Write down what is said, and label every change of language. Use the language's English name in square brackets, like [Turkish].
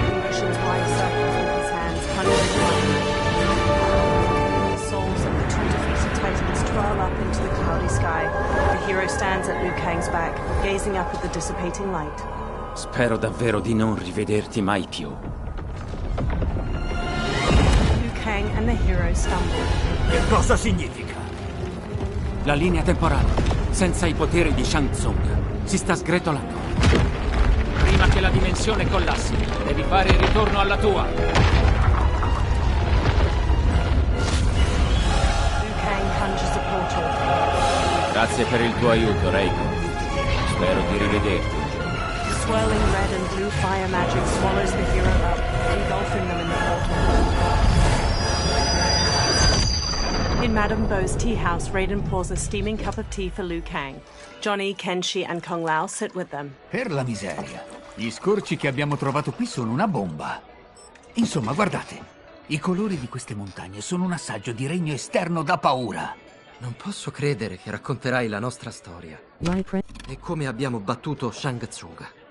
[English] He motions wide circles with his hands, punching the souls of the two defeated titans twirl up into the cloudy sky. The hero stands at Liu Kang's back, gazing up at the dissipating light. [Italian] Spero davvero di non rivederti mai più. [English] Liu Kang and the hero stumble. [Italian] Che cosa significa? La linea temporale, senza i poteri di Shang Tsung, si sta sgretolando. Prima che la dimensione collassi, devi fare il ritorno alla tua. [English] Liu Kang conjures a portal. [Italian] Grazie per il tuo aiuto, Reiko. Spero di rivederti. [English] Swirling red and blue fire magic swallows the hero up, engulfing them in the portal. In Madame Bo's tea house, Raiden pours a steaming cup of tea for Liu Kang. Johnny, Kenshi, and Kung Lao sit with them. [Italian] Per la miseria. Gli scorci che abbiamo trovato qui sono una bomba. Insomma, guardate. I colori di queste montagne sono un assaggio di regno esterno da paura. Non posso credere che racconterai la nostra storia. E come abbiamo battuto Shang Tsung.